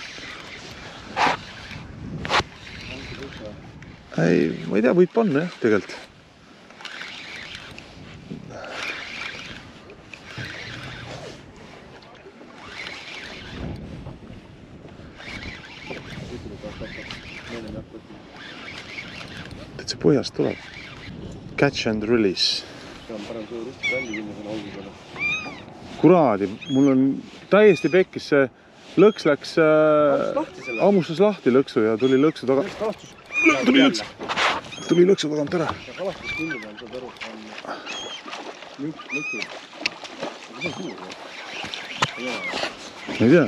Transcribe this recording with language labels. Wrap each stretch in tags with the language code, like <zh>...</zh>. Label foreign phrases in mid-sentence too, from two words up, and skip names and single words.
<et>Ei, ma ei tea, võib panna jah, tegelikult. See põhjast tuleb.</et> <en>Catch and release.</en> <et>Kuraadi, mul on täiesti pekkis see lõks läks ammustas lahti lõksu ja tuli lõksu taga. Tuli lõksu tagant ära. Ei tea.</et>